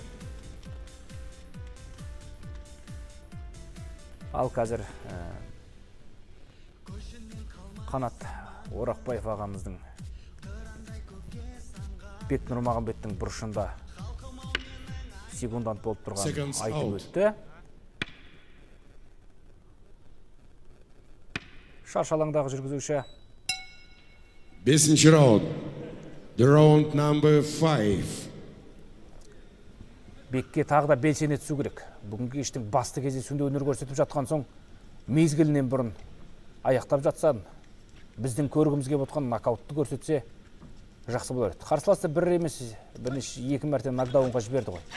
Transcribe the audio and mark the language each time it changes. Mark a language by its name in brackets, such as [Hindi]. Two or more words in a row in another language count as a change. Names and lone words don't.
[Kazakh] Ал қазір Қанат Орақбаев ағамыздың Бек Нұрмағамбеттің бұрышында секундант болып тұрған айтып өтті. Шаршы алаңдағы жүргізуші. 5-ші раунд. [English] The round number 5. [Kazakh] Бекке тағы да белсене түсу керек. Бүгінгі кештің басты кездесуінде өнер көрсетіп жатқан соң, мезгілінен бұрын аяқтап жатсан, біздің көргімізге отқан нокаутты көрсетсе жақсы болар еді. Қарсыласы бір емес, бірнеше 2 мәрте нокдаунға жіберді ғой.